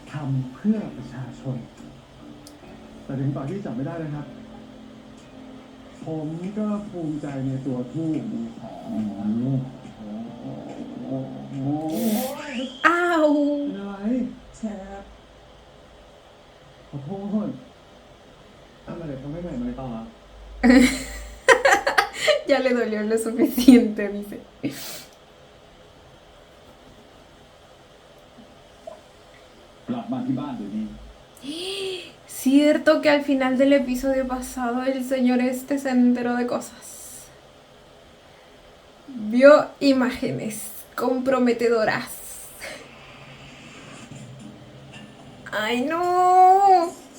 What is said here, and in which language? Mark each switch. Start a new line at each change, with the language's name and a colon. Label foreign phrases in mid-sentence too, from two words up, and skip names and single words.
Thai: แต่ถึงตอนที่จับไม่ได้นะครับผมก็ภูมิใจในตัวพี่มีของ อ้าว เป็นอะไรแชร์ขอโทษอะไรทำไม่เหมือนไม่ต้องอ่ะ
Spanish: Ya le dolió lo suficiente, dice.
Thai: กลับมาที่บ้านเดี๋ยวนี้
Spanish: Cierto que al final del episodio pasado el señor este se enteró de cosas. Vio imágenes comprometedoras. ¡Ay, no!